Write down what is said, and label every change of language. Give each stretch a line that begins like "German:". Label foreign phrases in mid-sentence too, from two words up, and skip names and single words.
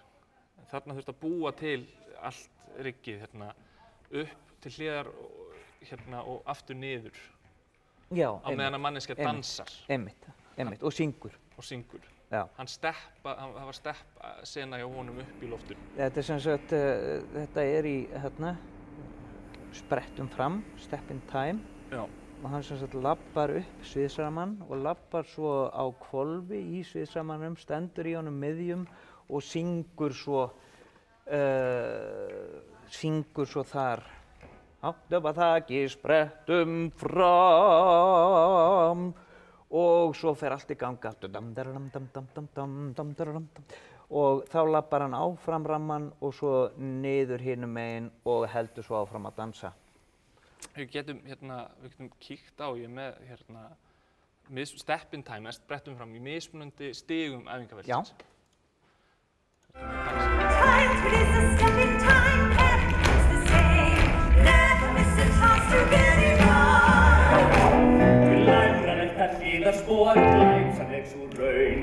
Icelandic: Þarna þurfti að búa til allt riggið hérna upp til hliðar hérna og aftur niður Já, á meðan að manneskja dansar einmitt, og syngur. Og syngur. Já. Það var stepp-sena hjá honum upp í loftinu. Þetta sem sagt, þetta í hérna, sprettum fram,
English: step in time.
Icelandic: Já. Og hann sem sagt labbar upp sviðsramann og labbar svo á hvolfi í sviðsramannum, stendur í honum miðjum og syngur svo þar. Hátt upp að þaki, sprettum fram og svo fer allt í ganga og þá labbar hann áfram ramman og svo niður hinum megin og heldur svo áfram að dansa. Við getum kíkt á, ég með
English: step in time,
Icelandic: sprettum fram í mismunandi stigum æfingaferðsins. Já.
English: Time to miss a step in time, everything's the same. Never miss a chance to get it right.
Icelandic: Glæfralegt að hlýða spór, glæpsamleg svo raun.